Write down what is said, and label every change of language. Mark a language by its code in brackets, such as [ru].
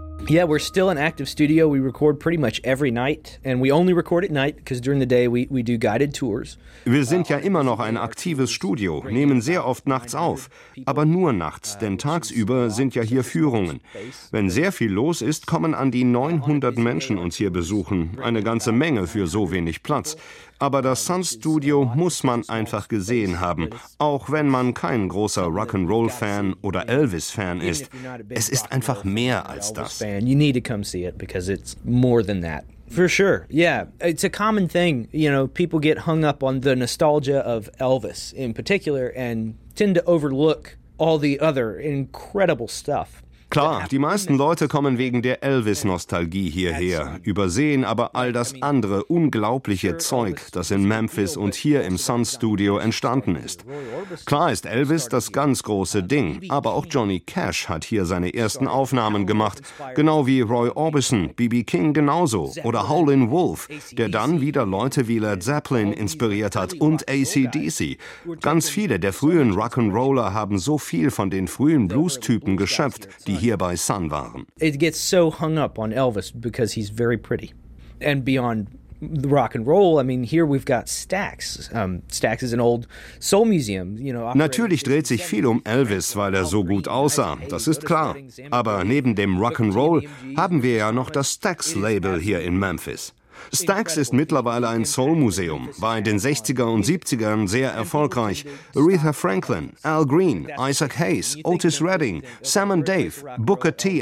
[en] Yeah, we're still an active studio. We record pretty much every night, and we only record at night because during the day we do guided tours. [de] Wir sind ja immer noch ein aktives Studio, nehmen sehr oft nachts auf, aber nur nachts, denn tagsüber sind ja hier Führungen. Wenn sehr viel los ist, kommen an die 900 Menschen uns hier besuchen, eine ganze Menge für so wenig Platz. Aber das Sun Studio muss man einfach gesehen haben, auch wenn man kein großer Rock'n'Roll-Fan oder Elvis-Fan ist. Es ist einfach mehr als das. [en] You need to come see it because it's more than that. For sure, yeah. It's a common thing, you know, people get hung up on the nostalgia of Elvis in particular and tend to overlook all the other incredible stuff. [de] Klar, die meisten Leute kommen wegen der Elvis-Nostalgie hierher, übersehen aber all das andere unglaubliche Zeug, das in Memphis und hier im Sun Studio entstanden ist. Klar ist Elvis das ganz große Ding, aber auch Johnny Cash hat hier seine ersten Aufnahmen gemacht, genau wie Roy Orbison, B.B. King genauso oder Howlin' Wolf, der dann wieder Leute wie Led Zeppelin inspiriert hat und AC/DC. Ganz viele der frühen Rock'n'Roller haben so viel von den frühen Blues-Typen geschöpft, die hier bei Sun waren. [en] It gets so hung up on Elvis because he's very pretty. And beyond the rock and roll, I mean, here we've got Stax. Stax is an old soul museum, you know. [de] Natürlich dreht sich viel um Elvis, weil er so gut aussah. Das ist klar. Aber neben dem Rock and Roll haben wir ja noch das Stax Label hier in Memphis. Stax ist mittlerweile ein Soul-Museum, war in den 60er und 70ern sehr erfolgreich. Aretha Franklin, Al Green, Isaac Hayes, Otis Redding, Sam & Dave, Booker T.